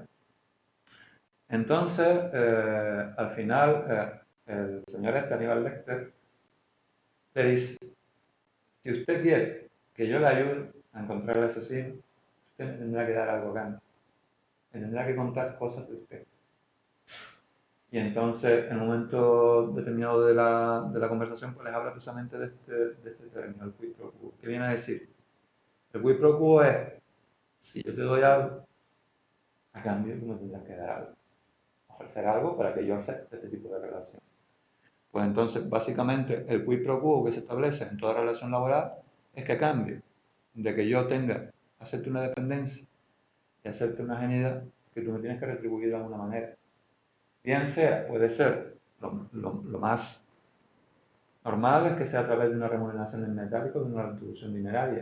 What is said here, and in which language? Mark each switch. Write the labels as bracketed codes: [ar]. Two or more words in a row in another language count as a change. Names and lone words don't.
[es] Entonces, al final, el señor Aníbal Lecter le dice: si usted quiere que yo le ayude a encontrar al asesino, usted me tendrá que dar algo a cambio. Me tendrá que contar cosas de usted. Y entonces, en un momento determinado de la conversación, pues les habla precisamente de este término, el [la] quid pro quo. [es] ¿Qué viene a decir? El [la] quid pro quo [es] es: si yo te doy algo, a cambio tú me tendrás que dar algo. Ofrecer algo para que yo acepte este tipo de relación. Pues entonces, básicamente, el [la] quid pro quo [es] que se establece en toda relación laboral es que, a cambio de que yo acepte una dependencia y acepte una genialidad, que tú me tienes que retribuir de alguna manera. Bien sea, puede ser, lo más normal es que sea a través de una remuneración en metálico, de una retribución dineraria.